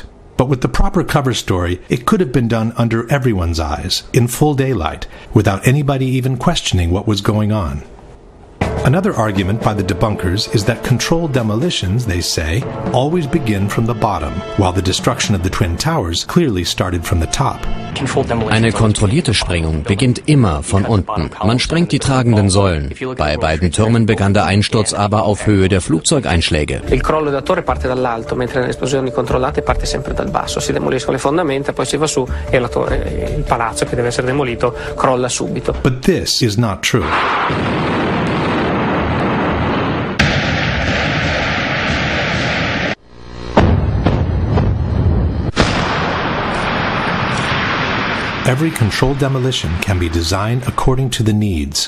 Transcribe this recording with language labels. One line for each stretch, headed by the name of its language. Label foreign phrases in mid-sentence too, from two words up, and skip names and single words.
English: But with the proper cover story, it could have been done under everyone's eyes, in full daylight, without anybody even questioning what was going on. Another argument by the debunkers is that controlled demolitions, they say, always begin from the bottom, while the destruction of the Twin Towers clearly started from the top.
German: Eine kontrollierte Sprengung beginnt immer von unten. Man sprengt die tragenden Säulen. Bei beiden Türmen begann der Einsturz aber auf Höhe der Flugzeugeinschläge.
Italian: Il crollo della torre parte dall'alto, mentre nelle esplosioni controllate parte sempre dal basso. Si demoliscono le fondamenta, poi si va su e la torre, il palazzo che deve essere demolito, crolla subito.
English: But this is not true. Every controlled demolition can be designed according to the needs.